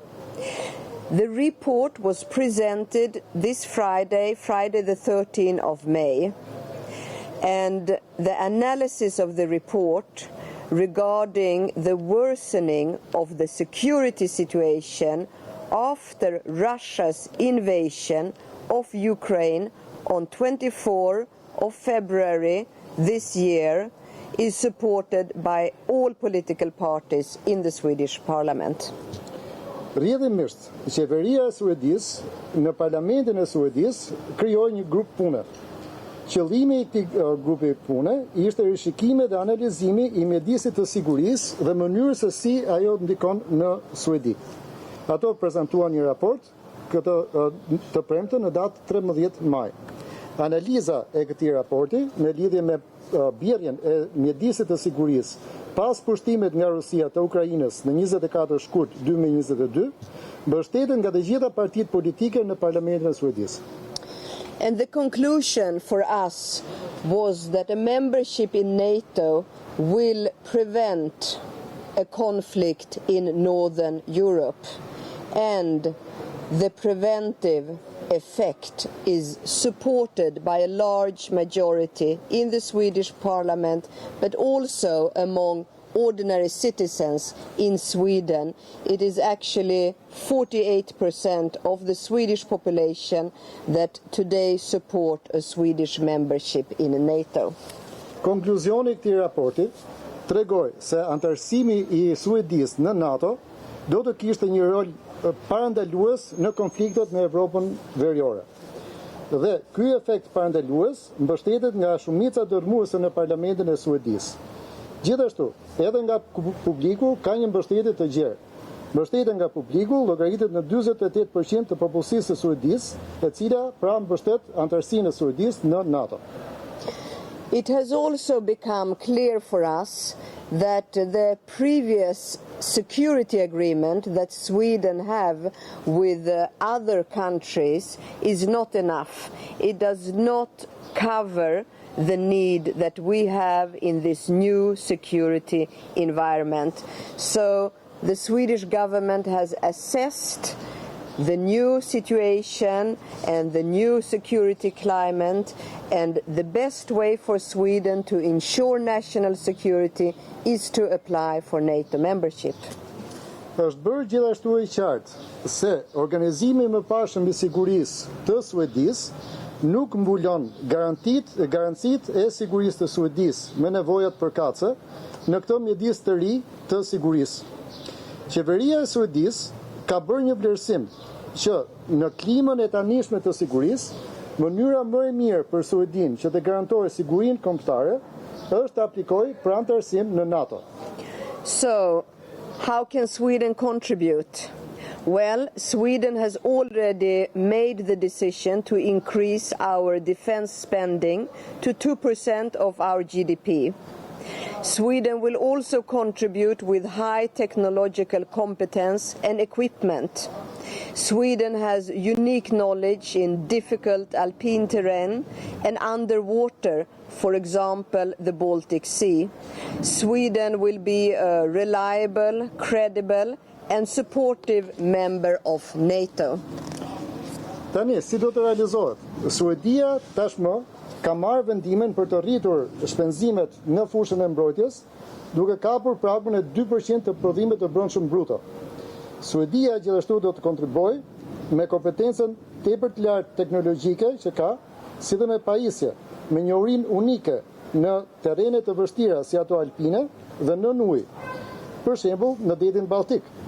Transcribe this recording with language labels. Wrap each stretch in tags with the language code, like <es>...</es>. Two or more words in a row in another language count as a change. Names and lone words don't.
<en>The report was presented this Friday the 13th of May, and the analysis of the report regarding the worsening of the security situation after Russia's invasion of Ukraine on 24 of February this year is supported by all political parties in the Swedish Parliament.</en> <sq>Rrjedhimisht, qeveria e Suedisë në Parlamentin e Suedisë krijoi një grup pune. Qëllimi i këtij grupi pune ishte rishikimi dhe analizimi i mjedisit të sigurisë dhe mënyrës se si ajo ndikon në Suedi. Ato prezantuan një raport të premten në datë 13 maj. Analiza e këtij raporti në lidhje me bjerrjen e mjedisit të sigurisë pas pushtimit nga Rusia të Ukrainës në 24 shkurt 2022, mbështeten nga të gjitha partitë politike në Parlamentin e Suedisë.</sq> <en>And the conclusion for us was that a membership in NATO will prevent a conflict in Northern Europe, and the preventive effect is supported by a large majority in the Swedish Parliament, but also among ordinary citizens in Sweden. It is actually 48% of the Swedish population that today support a Swedish membership in NATO.</en> <sq>Konkluzioni i këtij raporti tregoi se antarësimi i Suedisë në NATO do të kishte një rol parandalues në konfliktet në Evropën veriore. Dhe ky efekt parandalues mbështetet nga shumica dërmuese në Parlamentin e Suedisë. Gjithashtu, edhe nga publiku ka një mbështetje të gjerë. Mbështetja nga publiku llogaritet në 48% të popullsisë së Suedisë, e cila pra mbështet antarësinë e Suedisë në NATO.</sq> <en>It has also become clear for us that the previous security agreement that Sweden have with other countries is not enough. It does not cover the need that we have in this new security environment. So the Swedish government has assessed the new situation and the new security climate, and the best way for Sweden to ensure national security is to apply for NATO membership.</en> <sq>Është bërë gjithashtu e qartë se organizimi më parshëm i sigurisë të Suedisë nuk mbulon garancitë e sigurisë të Suedisë me nevojat përkatëse në këtë mjedis të ri të sigurisë. Qeveria e Suedisë ka bërë një vlerësim që në klimën e tanishme të sigurisë, mënyra më e mirë për Suedin që të garantojë sigurinë kombëtare është të aplikojë për anëtarësim në NATO.</sq> <en>So, how can Sweden contribute? Well, Sweden has already made the decision to increase our defense spending to 2% of our GDP. Sweden will also contribute with high technological competence and equipment. Sweden has unique knowledge in difficult alpine terrain and underwater, for example, the Baltic Sea. Sweden will be a reliable, credible and supportive member of NATO.</en> <sq>Tani, si do të realizohet? Suedia tashmë ka marrë vendimin për të rritur shpenzimet në fushën e mbrojtjes, duke kapur pragun e 2% të prodhimit të brendshëm bruto. Suedia gjithashtu do të kontribuojë me kompetencën tepër të lartë teknologjike që ka, si dhe me pajisje, me njohurinë unike në terrene të vështira si ato alpine dhe nën ujë, për shembull në detin Baltik.</sq>